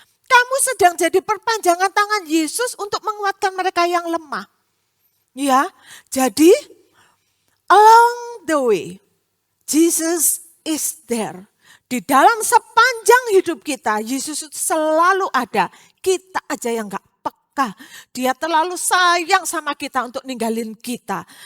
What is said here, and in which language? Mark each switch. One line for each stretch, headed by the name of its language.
Indonesian: Kamu sedang jadi perpanjangan tangan Yesus untuk menguatkan mereka yang lemah. Ya, jadi
English: along the way, Jesus is there.
Indonesian: Di dalam sepanjang hidup kita, Yesus itu selalu ada. Kita aja yang gak peka. Dia terlalu sayang sama kita untuk ninggalin kita.